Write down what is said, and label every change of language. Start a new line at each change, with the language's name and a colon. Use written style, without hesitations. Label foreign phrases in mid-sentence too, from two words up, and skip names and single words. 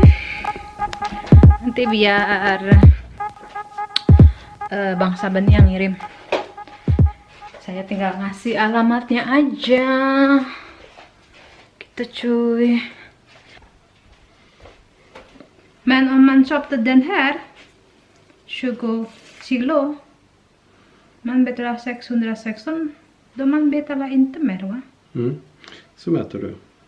Indonesian: Nanti biar Bang Sabeni yang ngirim. Saya tinggal ngasih alamatnya aja. Gitu cuy.
Swedish: Men om man köpte den här 20 kilo, man betalar 616, då man betalar inte mer va? Så mäter du.